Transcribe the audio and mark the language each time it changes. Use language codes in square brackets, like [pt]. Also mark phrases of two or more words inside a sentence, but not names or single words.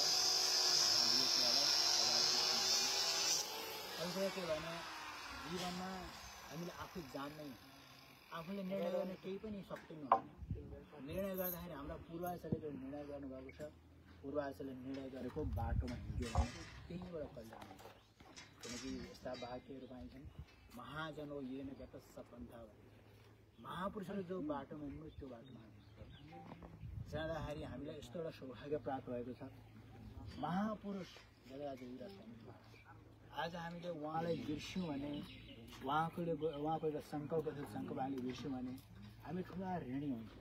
[ne] यो कुरालाई अहिलेको के भने जीवनमा हामीले आफै जान्दैन, आफूले निर्णय गर्ने केही पनि सक्दैनौँ। निर्णय गर्दाखेरि हाम्रा पूर्वाजले जो निर्णय गर्नुभएको छ, पूर्वाजले निर्णय गरेको बाटोमा हिँड्यो भने त्यहीँबाट कल्याण हुन्छ। किनकि यस्ता वाक्यहरू पाइन्छन्, [sa] महाजनो येन गत सपन्था [ne] भने महापुरुषले जो बाटोमा हिँड्नु त्यो बाटोमा जाँदाखेरि हामीलाई यस्तो एउटा सौभाग्य प्राप्त भएको छ। महापुरुष जगराज योगीराज स्वामी आज हामीले उहाँलाई बिर्स्यौँ भने उहाँको एउटा सङ्कल्प थियो, सङ्कल्प हामीले बिर्स्यौँ भने हामी ठुला ऋणी हुन्छौँ।